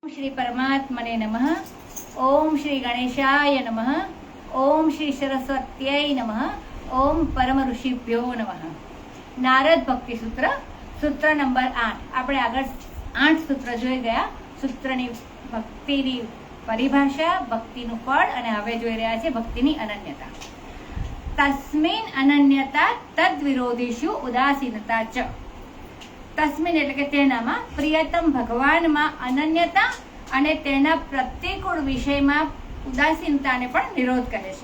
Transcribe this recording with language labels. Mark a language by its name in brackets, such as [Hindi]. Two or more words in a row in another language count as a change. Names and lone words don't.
[Sanskrit] श्री परमात्मने नमः। ओम श्री गणेशाय नमः। ओम श्री सरस्वत्यै नमः। ओम परम ऋषिभ्यो नमः। [Gujarati] નારદ ભક્તિ સૂત્ર સૂત્ર નંબર 8 આપણે આગળ 8 સૂત્ર જોઈ ગયા। સૂત્રની ભક્તિની પરિભાષા, ભક્તિનું ફળ અને હવે જોઈ રહ્યા છે ભક્તિની અનન્યતા। [Sanskrit] તસ્મિન અનન્યતા તદ વિરોધીષુ ઉદાસીનતા ચ। [Gujarati] તસ્મિન એટલે કે તેનામાં પ્રિયતમ ભગવાનમાં અનન્યતા અને તેના પ્રતિકૂળ વિષયમાં ઉદાસીનતાને પણ નિરોધ કહે છે।